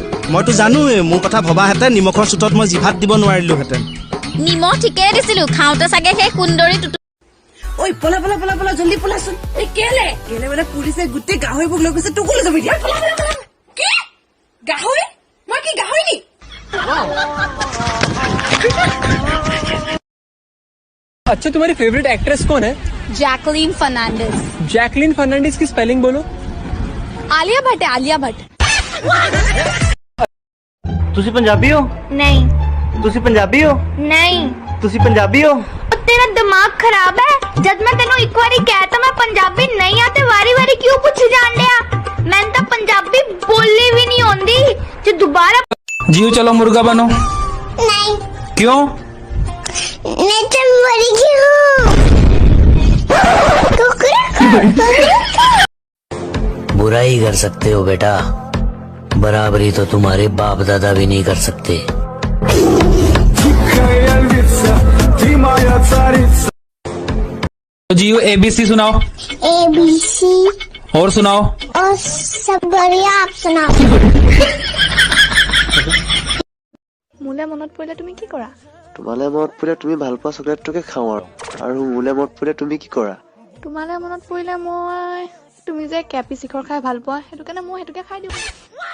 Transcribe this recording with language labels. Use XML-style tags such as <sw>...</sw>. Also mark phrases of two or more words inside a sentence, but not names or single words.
<as>মইতো জানো মোৰ কথা ভবা হেতে নিমখৰ চুটত মই জিভাত দিব নোৱাৰিলো হেতেন নিমখ ঠিকে দিছিলো খাওঁতে চাগে সেই কুন্দৰি ওই পলা পলা পলা পলা জলদি পলা শুন এই কেলে মানে পুলিশে গুটে গাহৰিবোৰ লৈ গৈছে তোকো লৈ যাবি দিয়া কি গাহৰি মই কি গাহৰি নি</as> <hi>अच्छा तुम्हारी</hi> <en>favorite actress</en> <hi>कौन है जैकलीन फर्नांडिस जैकलीन फर्नांडिस की स्पेलिंग बोलो आलिया भट्ट है आलिया भट्ट</hi> <pa>ਤੁਸੀਂ ਪੰਜਾਬੀ ਹੋ</pa> <hi>नहीं</hi> <pa>ਤੁਸੀਂ ਪੰਜਾਬੀ ਹੋ</pa> <hi>नहीं</hi> <pa>ਤੁਸੀਂ ਪੰਜਾਬੀ ਹੋ</pa> <hi>तेरा दिमाग खराब है जब मैं तेनों एक बारी कहता मैं पंजाबी नहीं आते वारी वारी क्यों पूछ जान लिया मैं तो पंजाबी बोलनी भी नहीं आती जो दोबारा जियो चलो मुर्गा बनो नहीं क्यों मैं तो मर गई हूँ बुराई कर सकते हो बेटा बराबरी तो तुम्हारे बाप दादा भी नहीं कर सकते जियो ABC सुनाओ ABC और सुनाओ और सब बढ़िया आप सुनाओ</hi> <as>মোলে মনত পৰিলে তুমি কি কৰা তোমালে মনত পৰিলে তুমি ভাল পোৱা চকলেটটোকে খাওঁ আৰু মোলে মনত পৰিলে তুমি কি কৰা তোমালে মনত পৰিলে মই তুমি যে কেপি শিখৰ খাই ভাল পোৱা সেইটো কাৰণে মই সেইটোকে খাই দিওঁ</as>